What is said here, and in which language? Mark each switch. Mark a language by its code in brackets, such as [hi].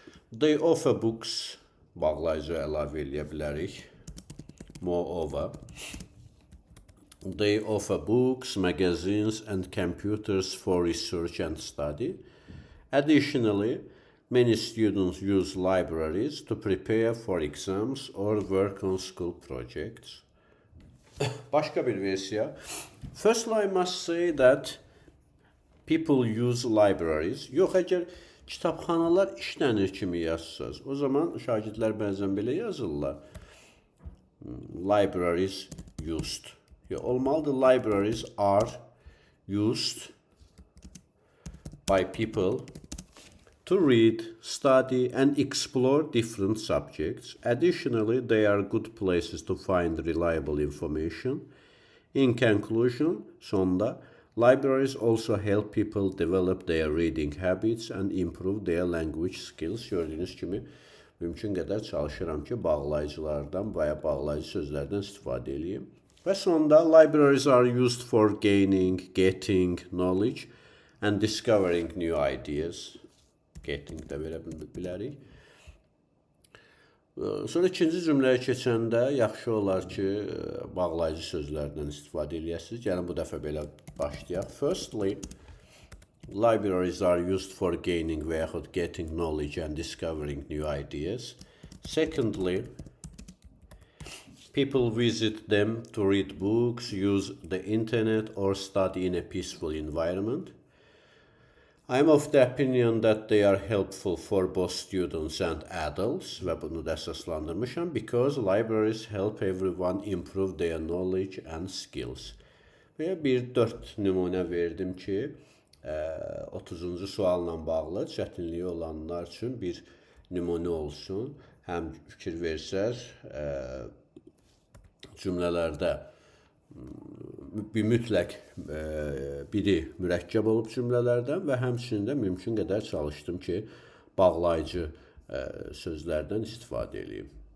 [en] They offer books, [az] bağlayıcı əlavə eləyə bilərik. [en] Moreover, they offer books, magazines and computers for research and study. Additionally, many students use libraries to prepare for exams or work on school projects. [az] Başqa bir versiya. [en] Firstly, I must say that people use libraries. [az] Yox, əgər kitabxanalar işlənir kimi yazsınız, o zaman şagirdlər bəzən belə yazırlar. [en] Libraries used. [az] Olmalıdır, [en] libraries are used by people to read, study and explore different subjects. Additionally, they are good places to find reliable information. In conclusion, [az] sonda, [en] libraries also help people develop their reading habits and improve their language skills. [az] Gördüyünüz kimi, mümkün qədər çalışıram ki, bağlayıcılardan və ya bağlayıcı sözlərdən istifadə edeyim. Və sonda, [en] libraries are used for gaining, getting knowledge and discovering new ideas. [az] getting də verə bilərik. Sonra ikinci cümləyə keçəndə yaxşı olar ki, bağlayıcı sözlərdən istifadə eləyəsiniz. Gəlin bu dəfə belə başlayaq. [en] Firstly, libraries are used for gaining [az] və yaxud [en] getting knowledge and discovering new ideas. Secondly, people visit them to read books, use the internet, or study in a peaceful environment. I am of the opinion that they are helpful for both students and adults [az] və bunu da əsaslandırmışam [en] because libraries help everyone improve their knowledge and skills. [az] Və bir 4 nümunə verdim ki, 30-cu sualla bağlı çətinliyi olanlar üçün bir nümunə olsun. Həm fikir versəz, cümlələrdə bir mütləq biri mürəkkəb olub cümlələrdən və həmçinin mümkün qədər çalışdım ki, bağlayıcı sözlərdən istifadə edeyim.